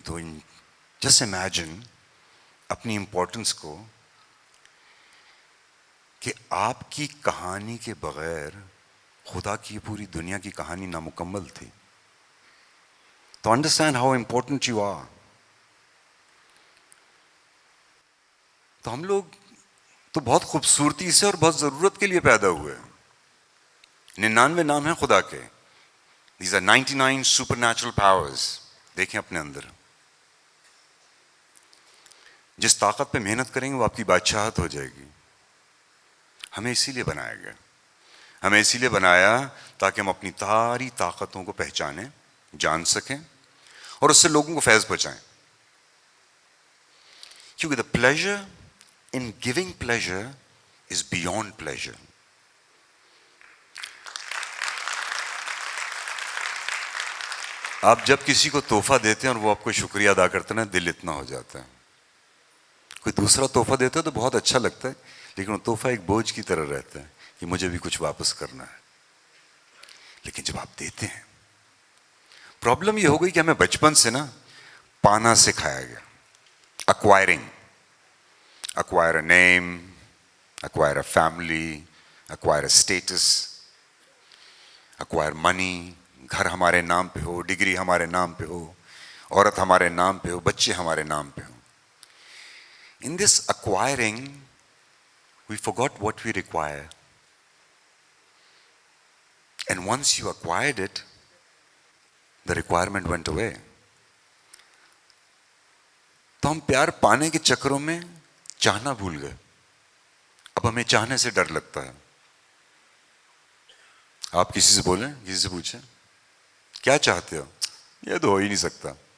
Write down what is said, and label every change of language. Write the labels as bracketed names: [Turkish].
[Urdu] تو [English] just imagine [Urdu] اپنی importance کو، کہ آپ کی کہانی کے بغیر خدا کی پوری دنیا کی کہانی نامکمل تھی. [English] تو understand how important you are. [Urdu] تو ہم لوگ تو بہت خوبصورتی سے اور بہت ضرورت کے لیے پیدا ہوئے. 99 نام ہیں خدا کے. [English] These are 99 supernatural powers. [Urdu] دیکھیں اپنے اندر. جس طاقت پہ محنت کریں گے وہ آپ کی بادشاہت ہو جائے گی. ہمیں اسی لیے بنایا گیا. ہمیں اسی لیے بنایا تاکہ ہم اپنی ساری طاقتوں کو پہچانیں، جان سکیں اور اس سے لوگوں کو فیض پہنچائیں. کیونکہ [English] the pleasure in giving pleasure is beyond pleasure. [Urdu] آپ جب کسی کو تحفہ دیتے ہیں اور وہ آپ کو شکریہ ادا کرتے ہیں نا، دل اتنا ہو جاتا ہے. کوئی دوسرا تحفہ دیتا ہے تو بہت اچھا لگتا ہے، لیکن وہ تحفہ ایک بوجھ کی طرح رہتا ہے کہ مجھے بھی کچھ واپس کرنا ہے. لیکن جب آپ دیتے ہیں، پرابلم یہ ہو گئی کہ ہمیں بچپن سے نا پانا سکھایا گیا. [English] acquire a name, acquire a family, acquire a status, acquire money. [Urdu] گھر ہمارے نام پہ ہو، ڈگری ہمارے نام پہ ہو، عورت ہمارے نام پہ ہو، بچے ہمارے نام پہ ہو. [English] In this acquiring, we forgot what we require. And once you acquired it, the requirement went away. [Urdu] تو ہم پیار پانے کے چکروں میں چاہنا بھول گئے. اب ہمیں چاہنے سے ڈر لگتا ہے. آپ کسی سے بولیں، کسی سے پوچھیں کیا چاہتے ہو، یہ تو ہو ہی نہیں سکتا.